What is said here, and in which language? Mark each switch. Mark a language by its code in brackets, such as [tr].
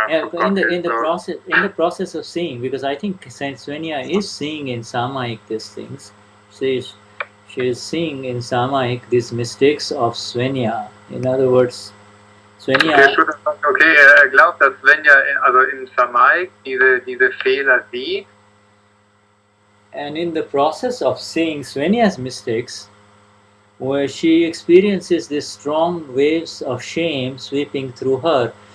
[en] In the process of seeing, because I think Saint Swenja is seeing in Samaik these things. She is seeing in Samaik these mistakes of Swenja. In other words, Swenja. [de] Okay, glaubt, dass Swenja also im Samaik diese Fehler sieht. [en] And in the process of seeing Swenya's mistakes, where she experiences these strong waves of shame sweeping through her.